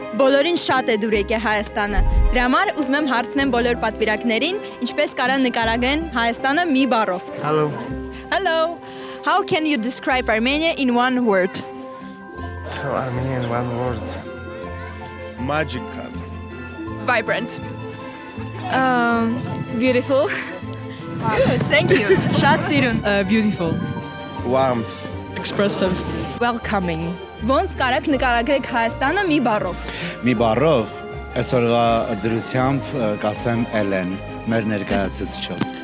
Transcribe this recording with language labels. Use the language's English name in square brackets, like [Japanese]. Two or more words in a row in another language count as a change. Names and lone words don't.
[Armenian] բոլորին շատ է դուր եկել Հայաստանը։ Դրա համար ուզում եմ հարցնեմ բոլոր պատվիրակներին, ինչպես կարան նկարագրեն Հայաստանը մի բառով։ [English] Hello. Hello. How can you describe Armenia in one word? So Armenia in one word. Magical. Vibrant. Beautiful. Good, thank you. [Armenian] Շատ սիրուն։ [English] Beautiful. Warmth. Expressive. Welcoming. [Armenian] Ոնց կարաք նկարագրեք Հայաստանը մի բառով։ Մի բառով այսօրվա դրությամբ կասեմ Էլեն, մեր ներկայացուցիչով։